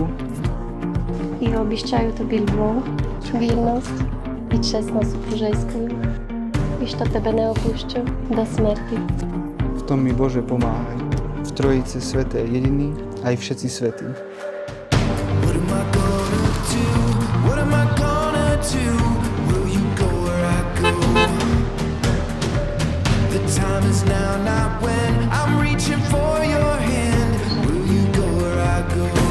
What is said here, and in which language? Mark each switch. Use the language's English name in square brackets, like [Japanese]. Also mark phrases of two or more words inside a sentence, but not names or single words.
[Rusyn] и обещаю тобі любов, вірність і чесну супружеську, і що тебе не опущу до смерті. [Slovak] v tom mi Bože pomáhaj. V Trojici Sveté jediný, aj všetci svätí. [English] What am I gonna do? What am I gonna do? Will you go where I go? The time is now, not when. I'm reaching for your hand. Will you go where I go?